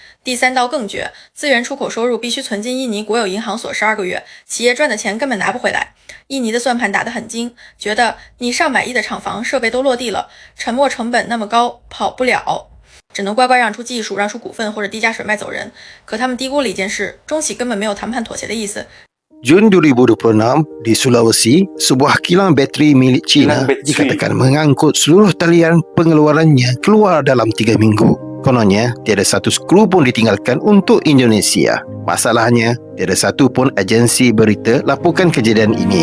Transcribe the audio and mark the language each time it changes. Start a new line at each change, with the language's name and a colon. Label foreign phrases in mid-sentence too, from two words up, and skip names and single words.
Chinese: 第三刀更绝，资源出口收入必须存进印尼国有银行所12个月，企业赚的钱根本拿不回来。印尼的算盘打得很精，觉得你上百亿的厂房设备都落地了，沉没成本那么高，跑不了，只能乖乖让出技术、让出股份或者低价甩卖走人。可他们低估了一件事，中企根本没有谈判妥协的意思。
Malay: Jun 2026, di Sulawesi, sebuah kilang bateri milik China Kilang bateri. dikatakan mengangkut seluruh talian pengeluarannya keluar dalam 3 minggu. Kononnya, tiada satu skru pun ditinggalkan untuk Indonesia. Masalahnya, tiada satu pun agensi berita laporkan kejadian ini.